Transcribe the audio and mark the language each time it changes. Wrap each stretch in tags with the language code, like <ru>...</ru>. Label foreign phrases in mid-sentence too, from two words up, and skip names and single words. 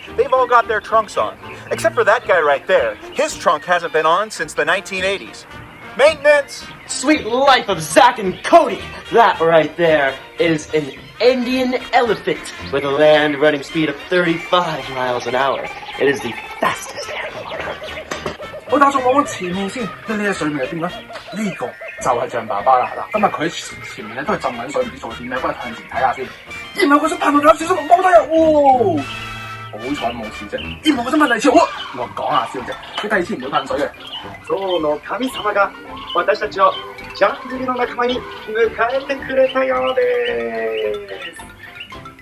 <en>They've all got their trunks on. Except for that guy right there. His trunk hasn't been on since the 1980s. Maintenance! Sweet life of Zack and Cody! That right there is an Indian elephant with a land running speed of 35 miles an hour. It is the fastest animal on Earth.</en> <yue>我打算往前面先，睇呢隻水面係點咧？呢個就係象爸爸啦，嗱，今日佢喺前面咧都係浸緊水，唔知做點咧，不如向前睇下先。然後佢想彈到有少少落高低啊，哇！好彩冇事啫。然後佢想噴第二次，我講下笑啫，佢第二次唔會噴水嘅。</yue> <ja>象の神様が私たちをジャングルの仲間に迎えてくれたようです。</ja>